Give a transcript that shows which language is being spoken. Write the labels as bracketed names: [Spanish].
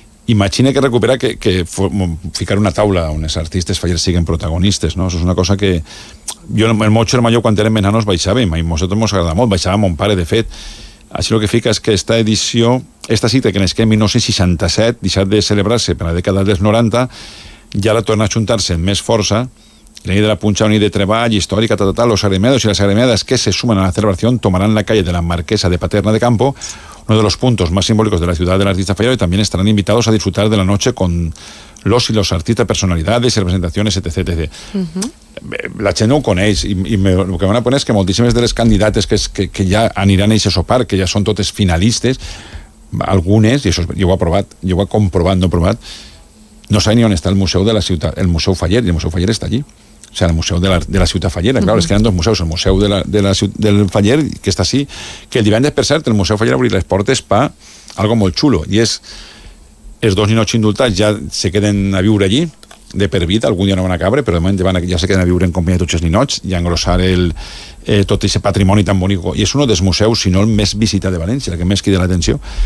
[Catalan] Imagina que recupera que ficar una taula on els artistes falleros siguen protagonistes, no? Això és una cosa que... Jo, el meu germà, jo, quan érem menanos, baixàvem, i nosaltres mos agrada molt, baixava mon pare, de fet. Així el que fica és que esta edició, esta cita que nasqué en 1967, deixat de celebrar-se per la dècada dels 90, ja la torna a juntar-se amb més força. La nit de la punxa, una nit de treball històrica, tal, tal, [Spanish] tal, los agremiados y las agremiadas que se suman a la celebración tomarán la calle de la Marquesa de Paterna de Campo, uno de los puntos más simbólicos de la ciudad del artista fallero, y también estarán invitados a disfrutar de la noche con los y los artistas, personalidades y representaciones, etc, etc. [Catalan] La gent no ho coneix, i el que van a poner és que moltíssimes de les candidates que ja aniran a ese sopar, que ja són totes finalistes, algunes, i això jo ho he aprovat, jo ho he comprovat, no he aprovat, no sabe ni on està el museu de la ciutat, el museu faller, i el museu faller està allí. [Spanish] O sea, [Catalan] el museu de la ciutat fallera, claro, es que eren dos museus, el museu del faller, que està així, que el divendres, per cert, el museu faller obrir les portes pa algo molt xulo, i és els dos ninots indultats ja se queden a viure allí, de per vida, algun dia no van a cabre, però de moment ja se queden a viure en companyia de tots els ninots, i engrossar tot aquest patrimoni tan bonic, i és un dels museus, si no el més visitat de València, el que més crida l'atenció.